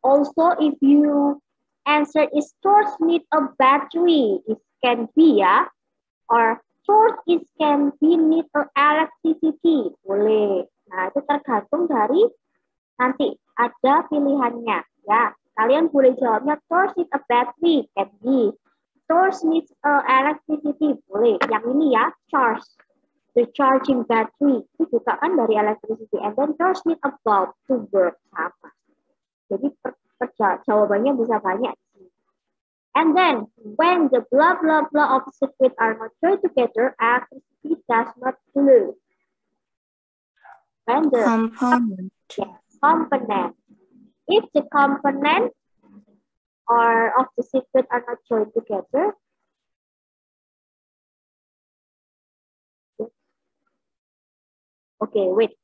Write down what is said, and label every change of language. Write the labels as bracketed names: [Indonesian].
[English] Also, if you answer is torch need a battery, it can be ya. Or torch it can be need a electricity. [Indonesian] Boleh. Nah, itu tergantung dari nanti ada pilihannya ya. [English] Kalian boleh jawabnya torch need a battery, can be. Torch needs a electricity. [Indonesian] Boleh. Yang ini ya, charge. The charging battery itu juga kan dari electricity. [English] And then torch need a bulb to work. [Indonesian] Sama. Jadi jawabannya bisa banyak. [English] And then, when the blah, blah, blah of circuit are not joined together, electricity does not flow. When the Component. yes, component. If the component or of the circuit are not joined together, okay, wait.